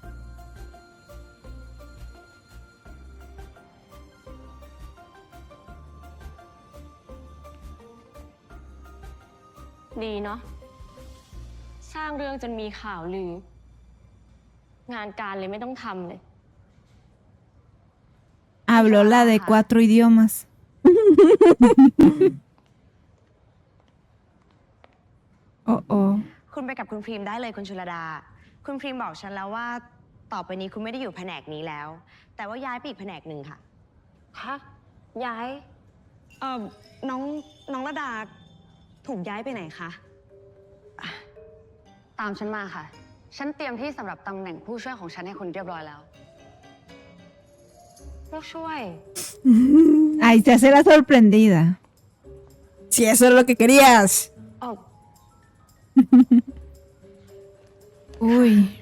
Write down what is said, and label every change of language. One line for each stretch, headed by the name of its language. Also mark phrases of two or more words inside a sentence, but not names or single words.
Thai: ดีเนาะ สร้างเรื่องจนมีข่าวลือ งานการเลยไม่ต้องทำเลย
Spanish: Habló la de 4 idiomas. Oh.
Thai: คุณไปกับคุณพรีมได้เลยคุณชุลดา คุณพรีมบอกฉันแล้วว่าต่อไปนี้คุณไม่ได้อยู่แผนกนี้แล้ว แต่ว่าย้ายไปอีกแผนกหนึ่งค่ะ ฮะ ย้าย น้องระดาถูกย้ายไปไหนคะ ตามฉันมาค่ะ ฉันเตรียมที่สำหรับตำแหน่งผู้ช่วยของฉันให้คุณเรียบร้อยแล้ว ผู้ช่วย
Spanish: Ahí se hace la sorprendida. Si eso es lo que querías.
Thai: ออก Uy.